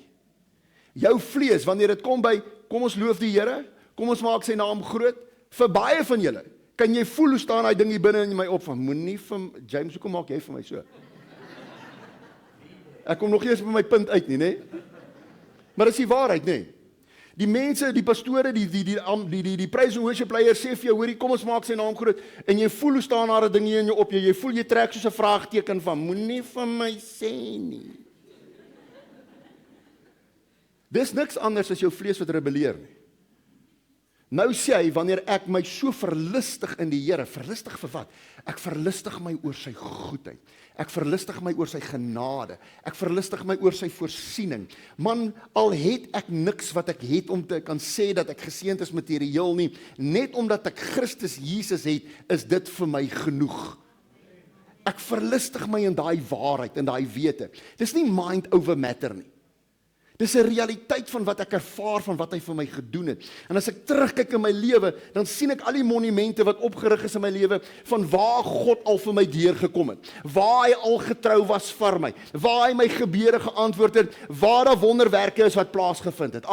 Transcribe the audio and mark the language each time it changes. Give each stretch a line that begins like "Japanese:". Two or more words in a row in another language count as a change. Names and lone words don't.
Afrikaans: Jou vlees, wanneer dit kom by, kom ons loof die Here, kom ons maak sy naam groot, vir baie van julle, kan jy voel hoe staan daai ding hier binne in my op, van moenie vir, James, hoekom maak jy vir my so? Ek kom nog eers by my punt uit nie, né? Maar dis die waarheid, né? Die mense, die pastore, die
English: praise and worship
Afrikaans: leiers sê vir jou, hoorie, kom ons maak sy naam groot, en jy voel hoe staan daar 'n ding hier in jou op, jy voel jy trek soos 'n vraagteken van, moenie vir my sê nie. Dis niks anders as jou vlees wat rebelleer nie. Nou sê hy, wanneer ek my so verlustig in die Here, verlustig vir wat? Ek verlustig my oor sy goedheid. Ek verlustig my oor sy genade. Ek verlustig my oor sy voorsiening. Man, al het ek niks wat ek het om te kan sê dat ek geseënd is materieel nie, net omdat ek Christus Jesus het, is dit vir my genoeg. Ek verlustig my in daai waarheid, in daai wete. Dis nie
English: mind over matter
Afrikaans: nie. Dis 'n realiteit van wat ek ervaar, van wat hy vir my gedoen het. En as ek terugkyk in my lewe, dan sien ek al die monumente wat opgerig is in my lewe, van waar God al vir my deurgekom het, waar hy al getrou was vir my, waar hy my gebede geantwoord het, waar daar wonderwerke is wat plaasgevind het.